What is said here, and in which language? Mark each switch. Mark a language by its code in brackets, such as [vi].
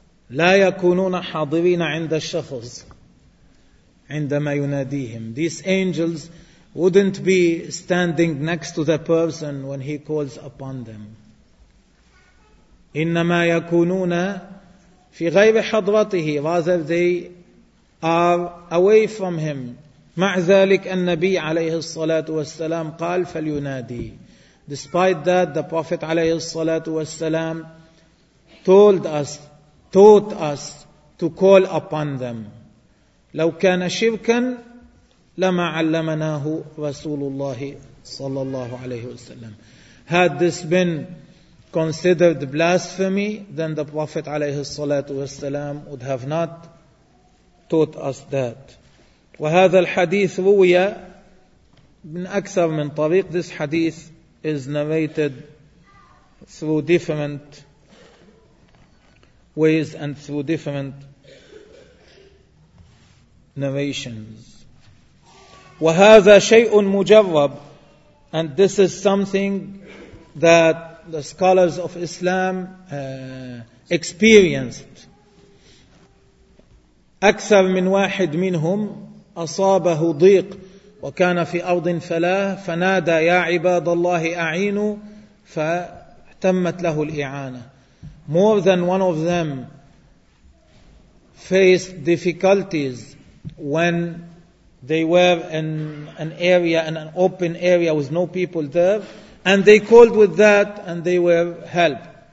[ar] لا يكونون حاضرين عند الشخص عندما يناديهم. [en] These angels wouldn't be standing next to the person when he calls upon them. [ar] إنما يكونون في غير حضرته, [en] rather they are away from him. [ar] مع ذلك النبي عليه الصلاة والسلام قال فلينادي. [en] Despite that, the Prophet [ar] عليه الصلاة والسلام [en] taught us to call upon them. [ar] لو كان شركا لما علمناه رسول الله صلى الله عليه وسلم. [en] Had this been considered blasphemy, then the Prophet [ar] عليه الصلاة والسلام [en] would have not taught us that. [ar] وهذا الحديث روي من أكثر من طريق. [en] This hadith is narrated through different ways and through different narrations. [ar] وهذا شيء مجرب, [en] and this is something that the scholars of Islam experienced. [ar] أكثر من واحد منهم أصابه ضيق وكان في أرض فلاه, فنادى يا عباد الله أعينوا, فتمت له الإعانة. [en] More than one of them faced difficulties when they were in an area, in an open area with no people there, and they called with that and they were helped.